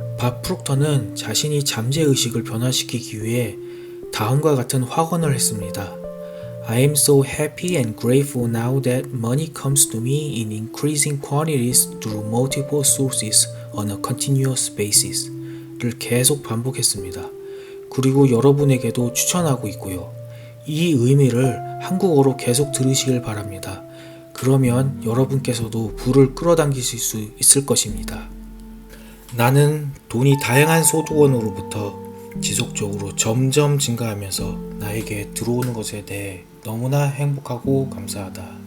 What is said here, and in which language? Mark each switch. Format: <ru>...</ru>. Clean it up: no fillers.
<ko>밥 프록터는 자신이 잠재의식을 변화시키기 위해 다음과 같은 확언을 했습니다.</ko> <en>I am so happy and grateful now that money comes to me in increasing quantities through multiple sources on a continuous basis 를 계속 반복했습니다.</en> <ko>그리고 여러분에게도 추천하고 있고요. 이 의미를 한국어로 계속 들으시길 바랍니다. 그러면 여러분께서도 부를 끌어당기실 수 있을 것입니다. 나는 돈이 다양한 소득원으로부터 지속적으로 점점 증가하면서 나에게 들어오는 것에 대해 너무나 행복하고 감사하다.</ko>